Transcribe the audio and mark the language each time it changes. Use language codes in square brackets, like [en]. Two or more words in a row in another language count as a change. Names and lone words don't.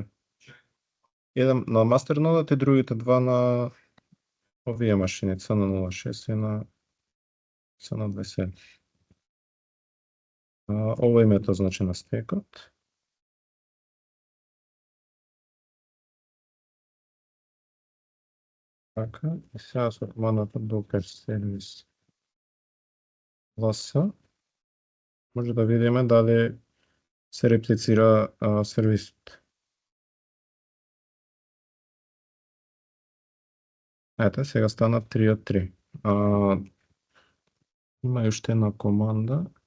[mk] Еден на мастер нодот и другите два на овие машини, CN06 и на CN27. Ова името значи на стекот. Така, и сега со командата Docker service ls може да видиме дали се реплицира сервисот. Ете, сега стана 3 од 3. Има уште една команда.